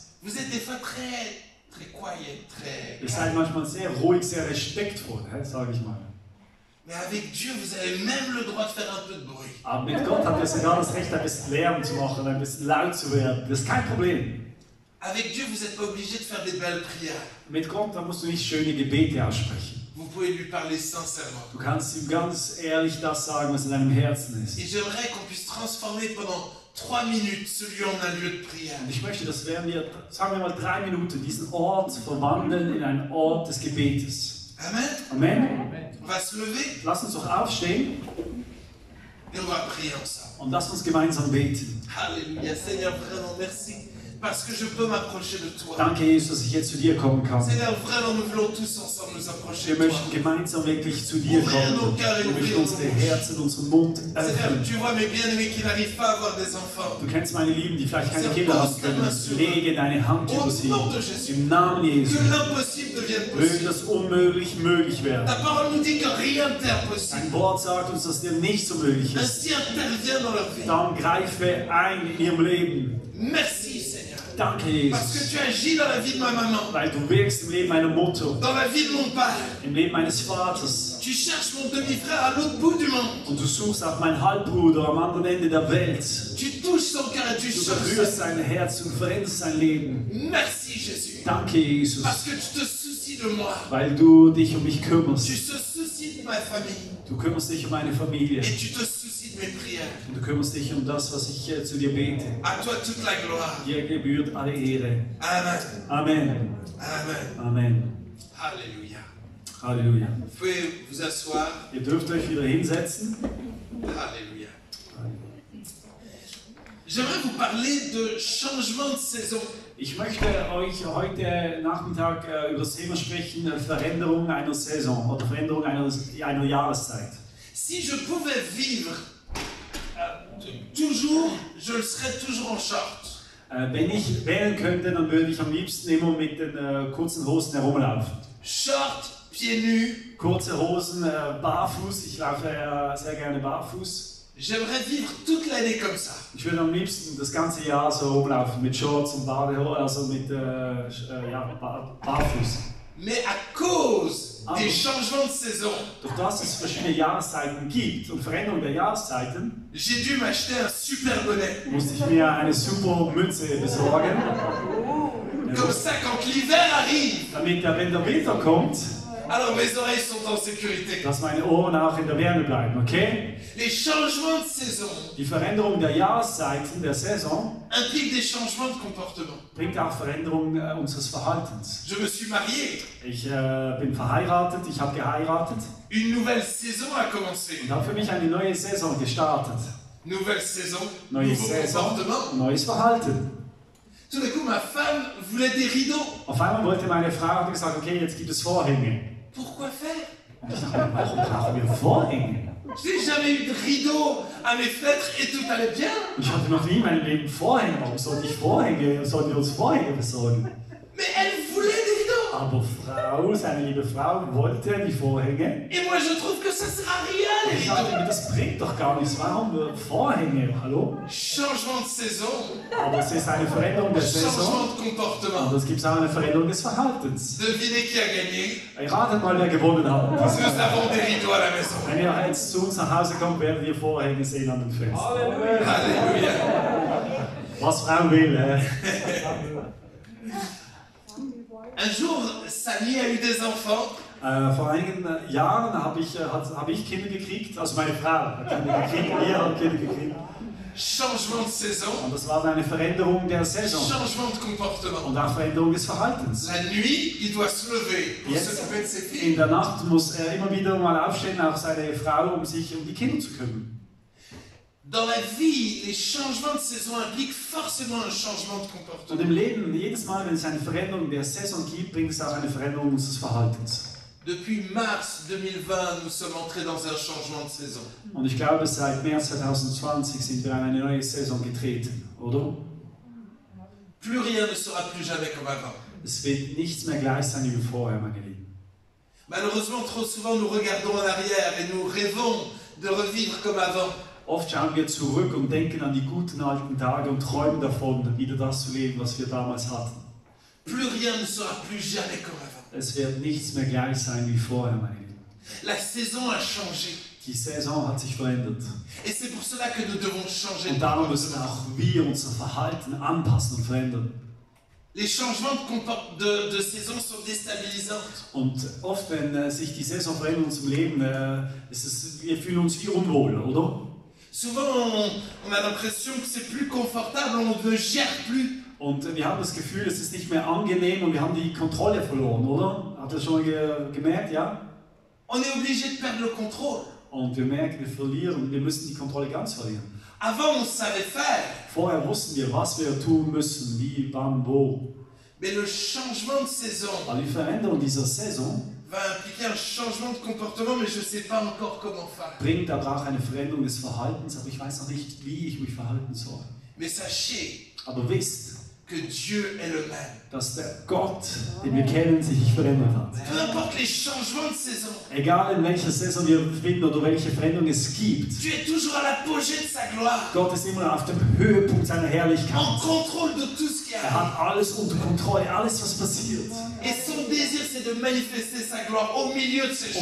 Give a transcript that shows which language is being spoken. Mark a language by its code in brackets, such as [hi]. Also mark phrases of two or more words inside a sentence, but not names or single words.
[fr] vous êtes des fois très quiet, très [de] ihr seid manchmal sehr ruhig, sehr respektvoll, sage ich mal. [fr] Mais avec Dieu, vous avez même le droit de faire un peu de bruit. [de] Aber mit Gott habt ihr sogar das Recht, ein bisschen Lärm zu machen, ein bisschen laut zu werden. Das ist kein Problem. [fr] Avec Dieu, vous n'êtes pas obligé de faire des belles prières. [de] Mit Gott, da musst du nicht schöne Gebete aussprechen. [fr] Vous pouvez lui parler sincèrement. [de] Du kannst ihm ganz ehrlich das sagen, was in deinem Herzen ist. [fr] Et j'aimerais qu'on puisse transformer pendant 3 minutes ce lieu en un lieu de prière. [de] Und ich möchte, dass wir, sagen wir mal 3 Minuten, diesen Ort verwandeln in einen Ort des Gebetes. [fr] Amen. [de] Amen. [fr] On va se lever [de] Lass uns doch aufstehen [fr] et on va prier ensemble. [de] und lass uns gemeinsam beten. [fr] Alléluia. Seigneur, vraiment merci. Parce que je peux m'approcher de toi. [de] Danke, Jesus, dass ich jetzt zu dir kommen kann. [fr] Seigneur, vraiment, nous voulons tous ensemble nous approcher [de] Wir [fr] de toi. [de] möchten gemeinsam wirklich zu dir kommen. Wir möchten unsere Herzen, unseren Mund [fr] Seigneur, [de] öffnen. [fr] tu vois mes bien-aimés qui n'arrivent pas à avoir des enfants. [de] Du kennst meine Lieben, die vielleicht keine Kinder haben können. Lege deine Hand über sie. Im Namen Jesu. [fr] Que l'impossible devienne [de] Möge [fr] possible. [de] das unmöglich möglich werden. [fr] Ta parole nous dit que rien n'est impossible. [de] Dein Wort sagt uns, dass dir nicht so möglich ist. [fr] Ainsi intervient dans leur vie. [de] Dann greife ein in ihrem Leben. [fr] Merci Seigneur. [de] Danke, [fr] Parce que [de] Jesus, [fr] tu agis dans la vie de ma maman, [de] weil du wirkst im Leben meiner Mutter, [fr] dans la vie de mon père. [de] im Leben meines Vaters. [fr] Tu cherches mon demi-frère à l'autre bout du monde. [de] Und du suchst auch meinen Halbbruder am anderen Ende der Welt. [fr] Tu touches son cœur et tu [de] Du [fr] changes [de] berührst [fr] sa vie. [de] sein Herz und veränderst sein Leben. [fr] Merci Jésus. [de] Danke, Jesus, [fr] Parce que tu te soucies de moi. [de] weil du dich um mich kümmerst. [fr] Tu te soucies de ma famille. [de] Du kümmerst dich um meine Familie. [fr] Et tu te soucies de mes prières. [de] Und du kümmerst dich um das, was ich zu dir bete. [fr] À toi toute la gloire. [de] Dir gebührt alle Ehre. [fr] Amen. [de] Amen. [fr] Amen. [de] Amen. [fr] Alléluia. [de] Halleluja. [fr] Vous pouvez vous asseoir. [de] Ihr dürft euch wieder hinsetzen. [fr] Alléluia. J'aimerais vous parler de changement de saison. [de] Ich möchte euch heute Nachmittag über das Thema sprechen, Veränderung einer Saison oder Veränderung einer Jahreszeit. [fr] Si je pouvais vivre toujours, je le serais toujours en short. [de] Wenn ich wählen könnte, dann würde ich am liebsten immer mit den kurzen Hosen herumlaufen. [fr] Short, pieds nus. [de] Kurze Hosen, barfuß, ich laufe sehr gerne barfuß. [fr] J'aimerais vivre toute l'année comme ça. [de] Ich würde am liebsten das ganze Jahr so rumlaufen mit Shorts und Badehosen, also mit barfuß. [fr] Mais à cause des changements de saison, [de] Durch das es verschiedene Jahreszeiten gibt und Veränderungen der Jahreszeiten, [fr] j'ai dû m'acheter un super bonnet. [de] musste ich mir eine super Mütze besorgen. [fr] Comme ça, quand l'hiver arrive, [de] Damit, wenn der Winter kommt, [fr] alors mes oreilles sont en sécurité. [de] dass meine Ohren auch in der Wärme bleiben, okay? [fr] Les changements de saison [de] Die Veränderung der Jahreszeiten, der Saison, [fr] impliquent des changements de comportement. [de] bringt auch Veränderung unseres Verhaltens. [fr] Je me suis marié. [de] Ich bin verheiratet, ich habe geheiratet [fr] Une nouvelle saison a commencé. [de] und habe für mich eine neue Saison gestartet. [fr] Nouvelle saison, [de] Neue [fr] nouveau [de] Saison, [fr] comportement. [de] neues Verhalten. [fr] Tout d'un coup, ma femme voulait des rideaux. [de] Auf einmal wollte meine Frau, hat gesagt, okay, jetzt gibt es Vorhänge. [fr] Pourquoi faire? [de] Und ich dachte, warum brauchen wir Vorhänge? [fr] Je n'ai jamais eu de rideaux à mes fenêtres et tout allait bien. [de] Und ich hatte noch nie in meinem Leben Vorhänge. Warum sollten wir uns Vorhänge besorgen? [fr] Mais elle voulait des rideaux. [de] Aber seine liebe Frau, wollte die Vorhänge. [fr] Et moi, je trouve que ça sert à rien, les [de] Ich dachte [fr] rideaux. [de] mir, das bringt doch gar nichts. Warum Vorhänge? Hallo? [fr] Changement de saison, [de] Aber es ist eine Veränderung der Saison. [fr] changement de [de] Und [fr] comportement. [de] es gibt auch eine Veränderung des Verhaltens. [fr] Devinez qui a gagné. [de] Ratet mal, wer gewonnen hat. [fr] Nous avons des rideaux à la maison. [de] Wenn ihr jetzt zu uns nach Hause kommt, werdet ihr Vorhänge sehen an den Fenstern. [fr] Alléluia. [de] Was Frau will. [fr] Un jour, Samy a eu des enfants. [de] Vor einigen Jahren habe ich Kinder gekriegt, also meine Frau hat Kinder gekriegt, wir haben Kinder gekriegt. [fr] Changement de saison, [de] Und das war eine Veränderung der Saison [fr] changement de comportement. [de] und auch Veränderung des Verhaltens. [fr] La nuit, il doit se lever pour [de] Jetzt [fr] s'occuper de ses [de] in [fr] filles. [de] der Nacht muss er immer wieder mal aufstehen, auch seine Frau, um sich um die Kinder zu kümmern. [fr] Dans la vie, les changements de saison impliquent forcément un changement de [de] Und [fr] comportement. [de] im Leben, jedes Mal, wenn es eine Veränderung der Saison gibt, bringt es auch eine Veränderung unseres Verhaltens. [fr] Depuis mars 2020, nous sommes entrés dans un changement de saison. [de] Und ich glaube, seit März 2020 sind wir in eine neue Saison getreten, oder? [fr] Plus rien ne sera plus jamais comme avant. [de] Es wird nichts mehr gleich sein wie vorher, meine Lieben. [fr] Malheureusement, trop souvent, nous regardons en arrière et nous rêvons de revivre comme avant. [de] Oft schauen wir zurück und denken an die guten alten Tage und träumen davon, wieder das zu leben, was wir damals hatten. [fr] Plus rien ne sera plus jamais comme avant. [de] Es wird nichts mehr gleich sein wie vorher, meine Lieben. [fr] La saison a changé. [de] Die Saison hat sich verändert. [fr] Et c'est pour cela que nous devons changer [de] Und [fr] de [de] darum müssen [fr] comportement. [de] auch wir unser Verhalten anpassen und verändern. [fr] Les changements de saison sont déstabilisants. [de] Und oft, wenn sich die Saison verändert in unserem Leben, wir fühlen uns wie unwohl, oder? [fr] Souvent, on a l'impression que c'est plus confortable, on ne gère plus. [de] Und wir haben das Gefühl, es ist nicht mehr angenehm und wir haben die Kontrolle verloren, oder? Habt ihr das schon gemerkt, ja? [fr] On est obligé de perdre le contrôle. [de] Und wir merken, wir verlieren, wir müssen die Kontrolle ganz verlieren. [fr] Avant, on savait faire, [de] Vorher wussten wir, was wir tun müssen, wie, wann, wo. [fr] mais le changement de saison [de] Aber die Veränderung dieser Saison [fr] va impliquer un changement de comportement, mais je ne sais pas encore comment faire. [de] bringt aber auch eine Veränderung des Verhaltens, aber ich weiß noch nicht, wie ich mich verhalten soll. [fr] Mais sachez [de] Aber wisst, [fr] que Dieu est le même. [de] dass der Gott, den wir kennen, sich nicht verändert hat. [fr] Peu importe les changements de saison, [de] Egal in welcher Saison wir befinden oder welche Veränderung es gibt, [fr] Dieu est toujours à l'apogée de sa gloire, [de] Gott ist immer auf dem Höhepunkt seiner Herrlichkeit. [fr] en contrôle de tout ce qui [de] Er [fr] arrive. [de] hat alles unter Kontrolle, alles was passiert. [fr] Et son désir, c'est de manifester sa gloire au milieu de ces